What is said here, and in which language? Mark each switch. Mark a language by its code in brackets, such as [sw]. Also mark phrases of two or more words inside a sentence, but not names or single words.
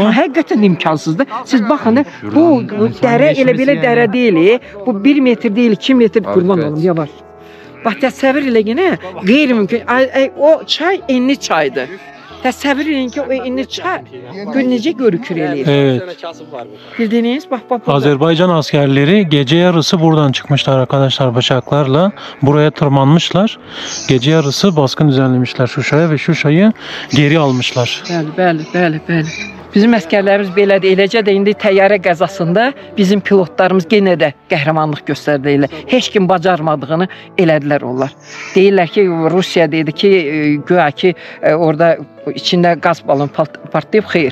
[az] Həqiqətən imkansızdır. Siz baxın, bu dərə elə belə dərə deyil. Bu 1 metr deyil, 2 metr qurban olun, yavaş. Bax, təsəvvür elə yenə qeyri-mümkün. O çay enli çaydır. Təsəvvür edin ki, o enli çay necə görükür eləyir. Evet. Bildiniz? Bax. [tr] Azerbaycan askerleri gece yarısı buradan çıkmışlar arkadaşlar bıçaklarla. Buraya tırmanmışlar. Gece yarısı baskın düzenlemişler Şuşa'ya ve Şuşa'yı geri almışlar. [az] Bəli. Bizim əskərlərimiz belədir. Eləcə də indi təyyarə qəzasında bizim pilotlarımız yenə də qəhrəmanlıq göstərdilər. Heç kim bacarmadığını elədilər onlar. Deyirlər ki, Rusiya dedi ki, güya ki, orada içində qaz balonu partlayıb, xeyr.